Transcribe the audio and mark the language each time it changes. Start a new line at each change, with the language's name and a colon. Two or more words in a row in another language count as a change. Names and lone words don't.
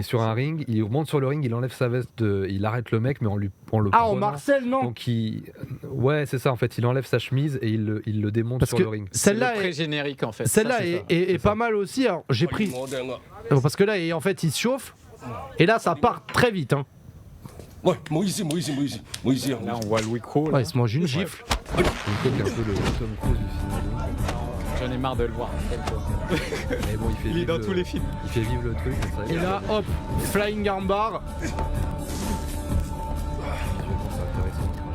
French: Il est sur un ring, il monte sur le ring, il enlève sa veste, il arrête le mec, mais on le. Ah en Marcel non? Donc ouais, c'est ça en fait. Il enlève sa chemise et il le démonte sur le ring. Celle-là est générique en fait. Celle-là est pas mal aussi. Alors j'ai pris parce que là en fait il se chauffe et là ça part très vite. Hein.
Cantonese: 喂，唔好意思，唔好意思，唔好意思，唔好意思啊。
French: Là, on voit Louis Cole. Ouais, il se mange une gifle. C'est un peu le Tom Cruise du cinéma. J'en ai marre de le voir. Mais bon, il est dans tous les films. Il fait vivre le truc. C'est vrai Et que là, hop,
English: flying armbar.
French: visuellement, c'est intéressant.